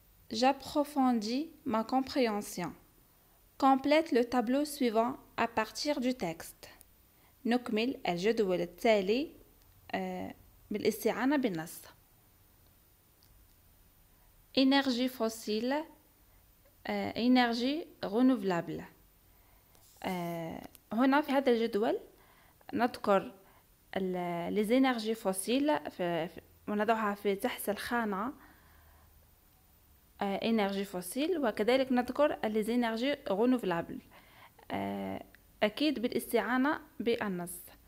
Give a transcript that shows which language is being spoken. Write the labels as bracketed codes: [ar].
[fr] J'approfondis ma compréhension. Complète le tableau suivant à partir du texte. [ar] نكمل الجدول التالي بالاستعانة بالنص. [fr] Énergie fossile, énergie renouvelable. [ar] هنا في هذا الجدول نذكر les énergies fossiles ونضعها في تحت الخانة énergie fossile وكذلك نذكر les énergies renouvelables أكيد بالاستعانة بالنص.